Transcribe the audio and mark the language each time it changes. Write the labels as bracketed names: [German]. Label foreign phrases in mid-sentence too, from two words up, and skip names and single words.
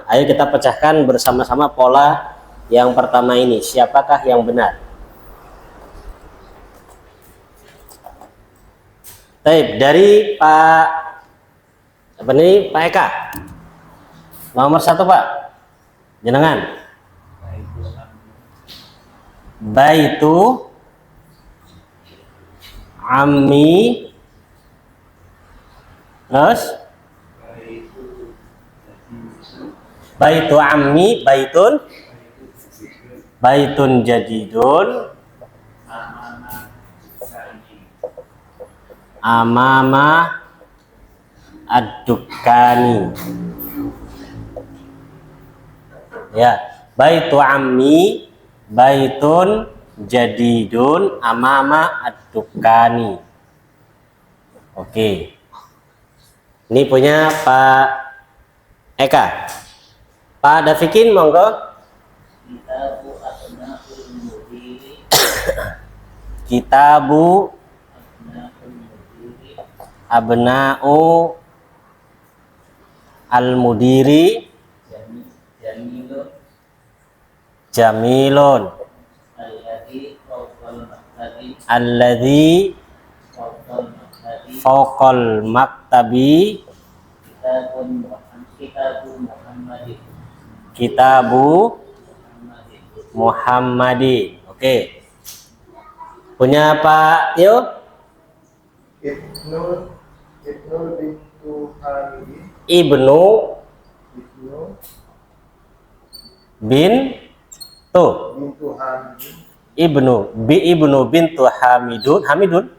[Indonesian] Ayo kita pecahkan bersama-sama pola yang pertama ini. Siapakah yang benar? Baik, dari Pak apa nih? Pak Eka. Nomor 1 Pak. Jenengan. [Arabic] بيتُ عمّي. Terus بيتُ عمّي، بيتٌ جديدٌ أمامَ الدكّانِ ya. بيتُ عمّي بيتٌ جديدٌ أمامَ الدكّانِ. [Indonesian] Oke, ini punya Pak Eka. Pak Dafikin monggo. [Arabic] كتابُ أبناءُ المديرِ جميلٌ الذي فوقَ المكتبِ كتابُ محمدٍ. [Indonesian] Oke. Punya Pak Tio? [Arabic] ابنُ ابنُ بنتُ حامدٌ.